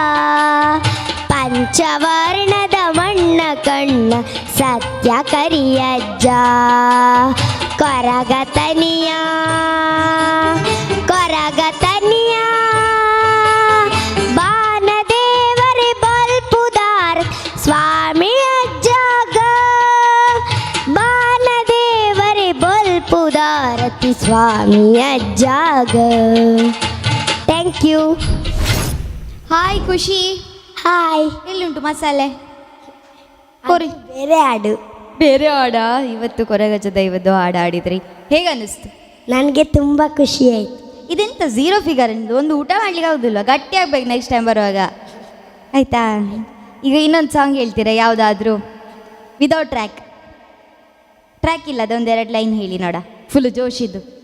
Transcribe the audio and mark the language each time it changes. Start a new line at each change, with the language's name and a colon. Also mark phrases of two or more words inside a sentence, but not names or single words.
Tulu: ಪಂಚವರ್ಣದ ಮಣ್ಣ ಕಣ್ಣ ಸತ್ಯ ಕರಿಯಜ್ಜ ಕೊರಗತನಿಯ ಕೊರಗತನಿಯ ಬಾನದೇವರೇ ಬಲ್ಪುದಾರ್ ಸ್ವಾಮಿಯ ಜಾಗ ಬಾನದೇವರೇ ಬಲ್ಪುದಾರತಿ ಸ್ವಾಮಿಯ ಜಾಗ
English: thank you
Kannada: ಹಾಯ್ ಖುಷಿ. ಹಾಯ್.
Tulu: ಎಲ್ಲಿಂಟು ಮಸಾಲೆ ಕೊರಿ?
Kannada: ಬೇರೆ ಹಾಡು. ಬೇರೆ ಹಾಡ? ಇವತ್ತು ಕೊರಗಜ್ಜ ದೈವದ್ದು ಹಾಡು ಆಡಿದ್ರಿ, ಹೇಗೆ ಅನ್ನಿಸ್ತು? ನನಗೆ ತುಂಬ ಖುಷಿ ಆಯಿತು. ಇದೆಂತ
English: zero figure
Kannada: ಎಂದು ಒಂದು ಊಟ ಮಾಡ್ಲಿಕ್ಕೆ ಆಗೋದಿಲ್ಲ, ಗಟ್ಟಿ ಆಗ್ಬೇಕು
English: next time
Kannada: ಬರುವಾಗ, ಆಯಿತಾ? ಈಗ ಇನ್ನೊಂದು ಸಾಂಗ್ ಹೇಳ್ತೀರಾ ಯಾವುದಾದ್ರೂ
English: without track
Kannada: ಇಲ್ಲ, ಅದೊಂದೆರಡು ಲೈನ್ ಹೇಳಿ ನೋಡ, ಫುಲ್ ಜೋಶಿದ್ದು.